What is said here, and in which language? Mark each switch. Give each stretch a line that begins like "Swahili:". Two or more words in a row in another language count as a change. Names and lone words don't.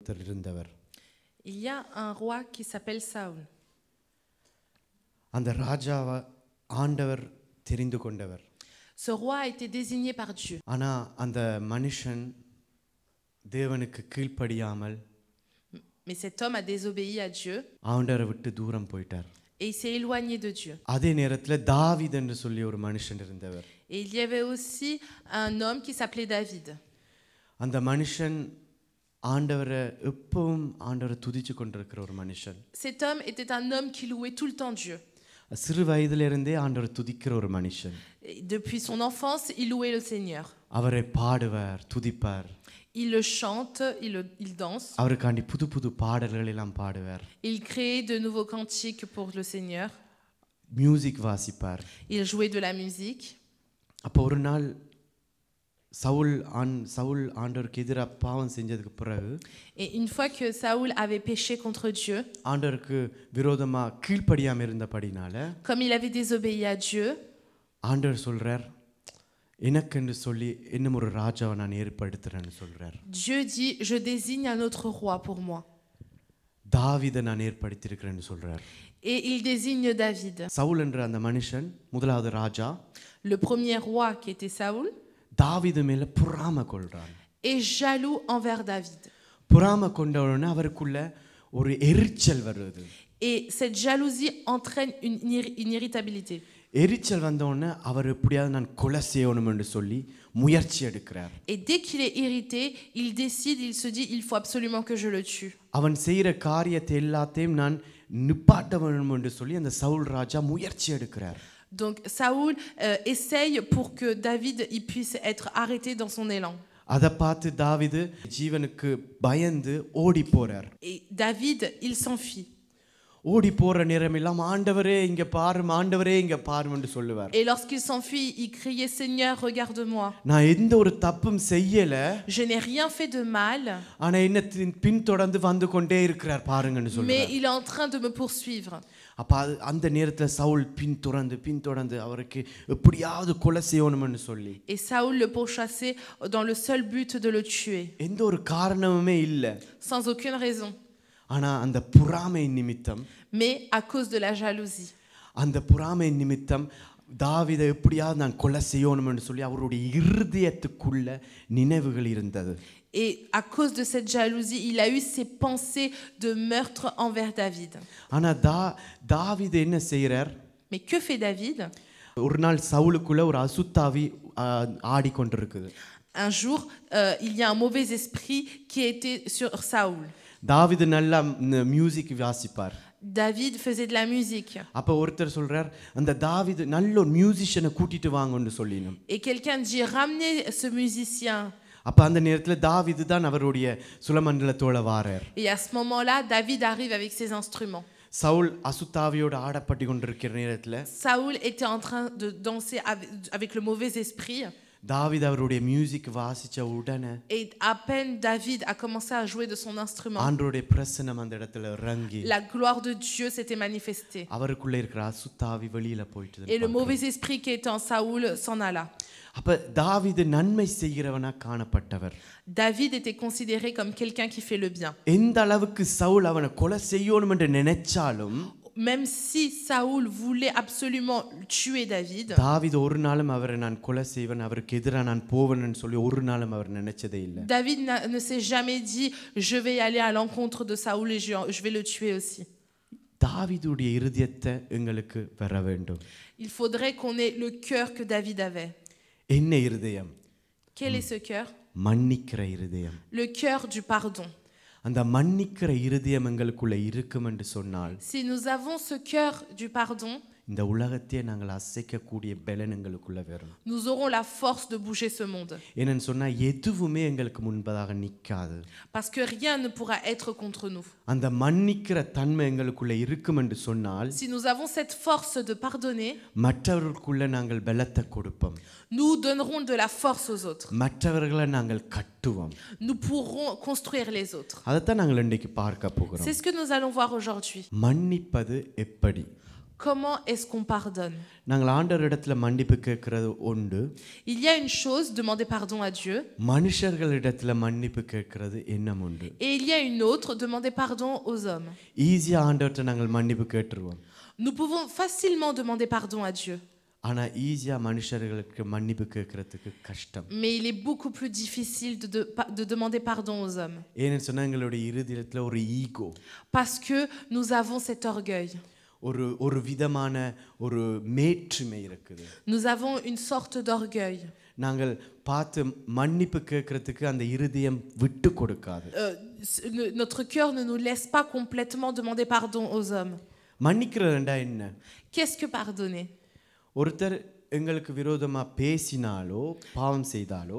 Tamil: ஒருத்தர் இருந்தவர்.
French: Il y a un roi qui s'appelle Saoul.
Tamil: அந்த ராஜாவை ஆண்டவர் தெரிந்து கொண்டவர்.
French: Ce roi a été désigné par Dieu.
Tamil: ஆனா அந்த மனுஷன் தேவனுக்கு கீழ்ப்படியாமல்
French: Mais cet homme a désobéi à Dieu
Tamil: ஆண்டவரை விட்டு தூரம் போயிட்டார்.
French: et il s'est éloigné de Dieu.
Tamil: அதே நேரத்தில் தாவீது என்று சொல்லி ஒரு மனுஷன் இருந்தவர்.
French: Et il y avait aussi un homme qui s'appelait David.
Tamil: அந்த மனுஷன் ஆண்டவரை எப்பவும் ஆண்டவரை துதிச்சு கொண்டிருக்கிற ஒரு மனுஷன்.
French: Cet homme était un homme qui louait tout le temps Dieu.
Tamil: சிறு வயதிலிருந்தே ஆண்டவரை துதிக்கிற ஒரு மனுஷன்.
French: Et depuis son enfance, il louait le Seigneur.
Tamil: அவரை பாடுவார், துதிப்பார்.
French: Il le chante, il danse.
Tamil: அவருக்காண்டி புது புது பாடல்கள் எல்லாம் பாடுவார்.
French: Il créait de nouveaux cantiques pour le Seigneur.
Tamil: மியூசிக் வாசிப்பார்.
French: Il jouait de la musique.
Tamil: அப்போ ஒரு நாள் சவுல் ஆண்டவருக்கு எதிராக பாவம் செஞ்சதுக்கு பிறகு
French: Et une fois que Saoul avait péché contre Dieu,
Tamil: ஆண்டவருக்கு விரோதமா கீழ்ப்படியாம இருந்தபடினால
French: comme il avait désobéi à Dieu,
Tamil: ஆண்டவர் சொல்றார், எனக்கென்று சொல்லி இன்னும் ஒரு ராஜாவை நான் ஏற்படுத்துறேன்னு சொல்றார்.
French: Dieu dit, je désigne un autre roi pour moi.
Tamil: தாவீதை நான் ஏற்படுத்தியிருக்கிறேன்னு சொல்றார்.
French: Et il désigne David.
Tamil: சவுல் என்ற அந்த மனுஷன் முதலாவது ராஜா
French: Le premier roi qui était Saoul
Tamil: தாவீது மேல பொறாமை கொள்றான்.
French: est jaloux envers David.
Tamil: பொறாமை கொண்டவுடனே அவருக்குள்ள ஒரு எரிச்சல் வருது.
French: Et cette jalousie entraîne une irritabilité.
Tamil: எரிச்சல் வந்தவுடனே அவர் எப்படியாவது நான் கொலை செய்யணும் என்று சொல்லி முயற்சி எடுக்கிறார்.
French: Et dès qu'il est irrité, il décide, il se dit, il faut absolument que je le tue.
Tamil: அவன் செய்யற காரியத்தை எல்லாத்தையும் நான் நிப்பாட்ட வேண்டும் என்று சொல்லி அந்த சவுல் ராஜா முயற்சி எடுக்கிறார்.
French: Donc Saoul essaye pour que David il puisse être arrêté dans son élan.
Tamil: அதை பார்த்து தாவீது ஜீவனுக்கு பயந்து ஓடி போறார்.
French: Et David, il s'enfuit.
Tamil: ஓடி போற நேரம் எல்லாம் ஆண்டவரே இங்க பாரும், ஆண்டவரே இங்க பாரும் என்று சொல்லுவார்.
French: Et lorsqu'il s'enfuit, il criait, Seigneur, regarde-moi.
Tamil: நான் எந்த ஒரு தப்பும் செய்யல,
French: Je n'ai rien fait de mal.
Tamil: ஆனா என்ன பின்தொடர்ந்து வந்து கொண்டே இருக்கிறார் பாருங்கன்னு
French: Mais
Tamil: சொல்லுவார்.
French: il est en train de me poursuivre.
Tamil: அப்ப அந்த நேரத்துல சவுல் பின்தொடர்ந்து அவருக்கு எப்படியாவது கொலை செய்யணும்னு சொல்லி
French: Et Saoul le pourchassait dans le seul but de le tuer.
Tamil: எந்த ஒரு காரணமுமே இல்ல.
French: Sans aucune raison.
Tamil: ஆனா அந்த பொறாமை நிமித்தம்,
French: Mais à cause de la jalousie.
Tamil: அந்த பொறாமை நிமித்தம் தாவீதை எப்படியாவது நான் கொலை செய்யணும்னு சொல்லி அவருடைய இருதயத்துக்குள்ள நினைவுகள் இருந்தது.
French: Et à cause de cette jalousie, il a eu ces pensées de meurtre envers David.
Tamil: ஆனா தாவீது என்ன செய்யறார்?
French: Mais que fait David?
Tamil: ஒரு நாள் சவுலுக்குள்ள ஒரு அசுத்தாவி ஆடிக்கொண்டிருக்குது.
French: Un jour, il y a un mauvais esprit qui était sur Saoul.
Tamil: தாவீது நல்லா மியூசிக் வாசிப்பார்.
French: David faisait de la musique.
Tamil: அப்ப ஒருத்தர் சொல்றார், அந்த தாவீது நல்ல ஒரு மியூசிஷியனை கூட்டிட்டு வாங்கன்னு சொல்லினோம்.
French: Et quelqu'un dit, ramenez ce musicien.
Tamil: அப்ப அந்த நேரத்துல தாவீது தான் அவருடைய சுலமண்டலத்தோட வாரார்.
French: Et à ce moment-là, David arrive avec ses instruments.
Tamil: சவுல் அசுத்தாவியோட ஆடப்பட்டு கொண்டிருக்கிற நேரத்துல
French: Saoul était en train de danser avec le mauvais esprit.
Tamil: தாவீது அவருடைய மியூசிக் வாசிச்ச உடனே
French: Et à peine David a commencé à jouer de son instrument,
Tamil: ஆண்டவருடைய பிரசன்னம் அந்த இடத்துல இறங்கி
French: la gloire de Dieu s'était manifestée.
Tamil: அவருக்குள்ள இருக்கிற அசுத்தாவி வெளியில போயிட்டு.
French: Et le mauvais esprit qui était en Saoul s'en alla.
Tamil: அப்ப தாவீது நன்மை செய்கிறவனா காணப்பட்டவர்.
French: David était considéré comme quelqu'un qui fait le bien.
Tamil: எந்த அளவுக்கு சவுல் அவனை கொலை செய்யணும் என்று நினைச்சாலும்,
French: Même si Saoul voulait absolument tuer David,
Tamil: தாவீது ஒரு நாளும் அவரை நான் கொலை செய்வேன், அவருக்கு எதிராக நான் போவேன்னு சொல்லி ஒரு நாளும் அவர் நினைச்சதே இல்லை.
French: David ne s'est jamais dit je vais aller à l'encontre de Saoul et je vais le tuer aussi.
Tamil: தாவீதுடைய இருதயத்தை எங்களுக்கு பெற வேண்டும்.
French: Il faudrait qu'on ait le cœur que David avait.
Tamil: என்ன இருதயம்?
French: Quel est ce cœur?
Tamil: மன்னிக்கிற இருதயம்.
French: Le cœur du pardon.
Tamil: அந்த மன்னிக்கிற இருதயம் எங்களுக்குள்ள இருக்கும் என்று சொன்னால்,
French: Si nous avons ce cœur du pardon,
Tamil: இந்த உலகத்தையே நாங்கள் அசைக்கக்கூடிய பலன் எங்களுக்குள்ள வரும்.
French: nous aurons la force de bouger ce monde.
Tamil: என்னன்னு சொன்னா எதுவுமே எங்களுக்கு முன்பதாக நிக்காது.
French: Parce que rien ne pourra être contre nous.
Tamil: அந்த மன்னிக்கிற தன்மை எங்களுக்குள்ள இருக்கும் என்று சொன்னால்,
French: Si nous avons cette force de pardonner,
Tamil: மற்றவர்களுக்குள்ள நாங்கள் பலத்தை கொடுப்போம்.
French: nous donnerons de la force aux autres.
Tamil: மற்றவர்களை நாங்கள் கட்டுவோம்.
French: Nous pourrons construire les autres.
Tamil: அதைத்தான் நாங்கள் இன்றைக்கு பார்க்க போகிறோம்.
French: C'est ce que nous allons voir aujourd'hui.
Tamil: மன்னிப்பது எப்படி?
French: Comment est-ce qu'on pardonne?
Tamil: நாங்கள் ஆண்டவரிடத்துல மன்னிப்பு கேட்கறது உண்டு.
French: Il y a une chose, demander pardon à Dieu,
Tamil: மனுஷர்களிடத்துல மன்னிப்பு கேட்கறது எண்ணம் உண்டு.
French: et il y a une autre, demander pardon aux hommes.
Tamil: ஈஸியா ஆண்டவர்கிட்ட நாங்கள் மன்னிப்பு கேட்டுருவோம்.
French: Nous pouvons facilement demander pardon à Dieu,
Tamil: ஆனா ஈஸியா மனுஷர்களுக்கு மன்னிப்பு கேட்கறதுக்கு கஷ்டம்.
French: mais il est beaucoup plus difficile de demander pardon aux hommes,
Tamil: ஏன்னு சொன்னா எங்களுடைய இருதயத்துல ஒரு ஈகோ,
French: parce que nous avons cet orgueil,
Tamil: ஒரு விதமான ஒரு மேற்றுமை இருக்குது.
French: nous avons une sorte d'orgueil.
Tamil: நாங்கள் பார்த்து மன்னிப்பு கேட்கறதுக்கு அந்த இருதயம் விட்டு கொடுக்காது.
French: Notre cœur ne nous laisse pas complètement demander pardon aux hommes.
Tamil: மன்னிக்கிறதுண்டா என்ன?
French: Qu'est-ce que pardonner?
Tamil: ஒருத்தர் எங்களுக்கு விரோதமா பேசினாலோ பாவம் செய்தாலோ